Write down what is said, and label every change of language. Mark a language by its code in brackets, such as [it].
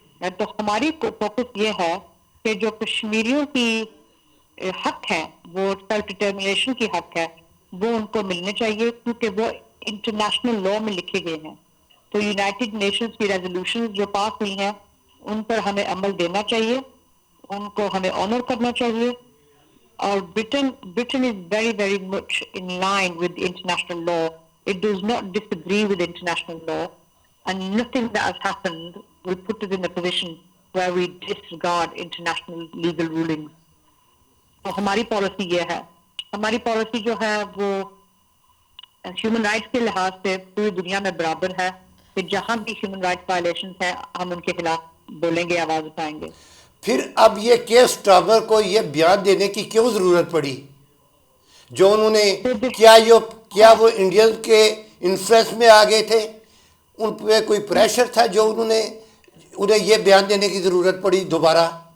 [ur] تو ہماری فوکس یہ ہے کہ جو کشمیریوں کی حق ہے, وہ سیلف ڈٹرمنیشن کی حق ہے, وہ ان کو ملنے چاہیے کیونکہ وہ انٹرنیشنل لا میں لکھے گئے ہیں. تو یونائٹڈ نیشنز کی ریزولوشنز جو پاس ہوئی ہیں ان پر ہمیں عمل دینا چاہیے, ان کو ہمیں آنر کرنا چاہیے. [en] اور Britain is very, very much in line with international law. It does not disagree with international law, and nothing that has happened will put us in a position where we disregard international legal rulings. [ur] تو ہماری policy یہ ہے. ہماری policy جو ہے وہ human rights کے لحاظ سے پوری دنیا میں برابر ہے کہ جہاں بھی ہیومن رائٹس وائلیشنز ہیں ہم ان کے خلاف بولیں گے, آواز اٹھائیں گے. پھر اب یہ کیئر سٹارمر کو یہ بیان دینے کی کیوں ضرورت پڑی؟ جو انہوں نے کیا وہ انڈین کے انفلوئنس میں آ گئے تھے؟ ان پہ کوئی پریشر تھا جو انہیں یہ بیان دینے کی ضرورت پڑی دوبارہ؟